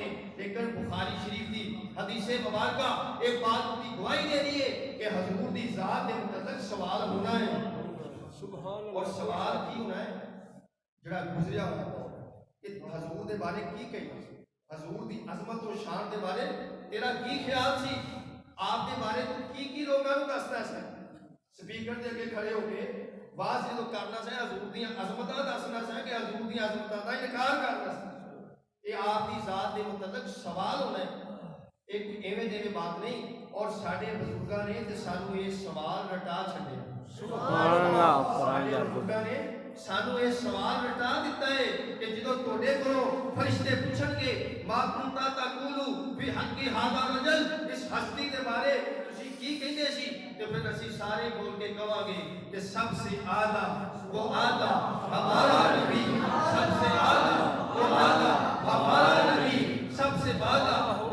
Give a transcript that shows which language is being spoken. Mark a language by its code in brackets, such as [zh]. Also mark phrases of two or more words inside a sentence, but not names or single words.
[pa] لیکن بخاری شریف دی حدیث مبارکہ ایک بات کی گواہی دے رہی ہے کہ حضور دی ذات دے متعلق سوال ہونا ہے. [ar] سبحان اللہ. [pa] اور سوال کی ہونا ہے جڑا گزریا ہوا کہ حضور دے بارے کی کہنا, حضور دی عظمت و شان دے بارے تیرا کی خیال سی, آپ دے بارے تو کی لوگاں نوں دسنا سی. سپیکر دے اگے کھڑے ہو کے واز جو کرنا سی, حضور دی عظمتاں دسنا سی کہ حضور دی عظمتاں دا انکار کرنا سی. یہ آپ دی ذات دے متعلق سوال ہونا ہے, ایک ایویں دیویں بات نہیں. اور ساڈے بزرگاں نے تے سانو یہ سوال رٹا چھڈیا. [ar] سبحان اللہ. [pa] ساڈے بزرگاں نے سانو یہ سوال رٹا دیتا ہے کہ جدو توڑے کرو فرشتے پوچھن گے [ar] ما کنتا تقول فی حق ھذا الرجل, [pa] اس ہستی دے بارے تسی کی کہندے سی, تو پھر اسی سارے بول کے کہاں گے کہ [ur] سب سے اعلیٰ وہ اعلیٰ ہمارا نبی, سب سے اعلیٰ وہ اعلیٰ ہمارا نبی سب سے بالا